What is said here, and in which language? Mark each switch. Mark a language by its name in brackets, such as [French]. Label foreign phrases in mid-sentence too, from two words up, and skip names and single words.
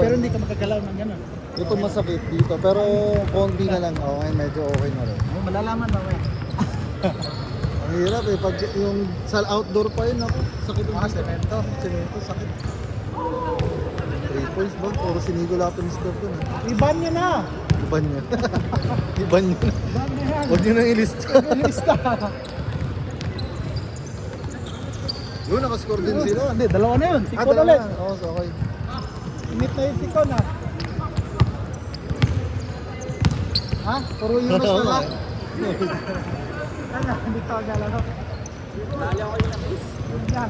[Filipino] Pero hindi ka makagalaw ng gano'n. Ito masakit dito, pero konti na lang. Okay, medyo okay na rin. Oh, malalaman na eh. Ang hirap eh, pag yung sa outdoor pa yun ako, sakit yung Semento. Semento, sakit. 3 points ba? Puro sinigo lahat yung score dun eh. Iban niya na. Iban niya. Iban niya. Iban niya yan. Huwag niyo nang ilista. Lista. Yun, nakascore din sila. Hindi, dalawa na yun. Sikon dalawa ulit. na. Oo, so okay. Init na yung sikon ha. Ha? Puro yun na sila. Ano? Hindi ka magalaw. Dali ako yung na-miss. Yun yan.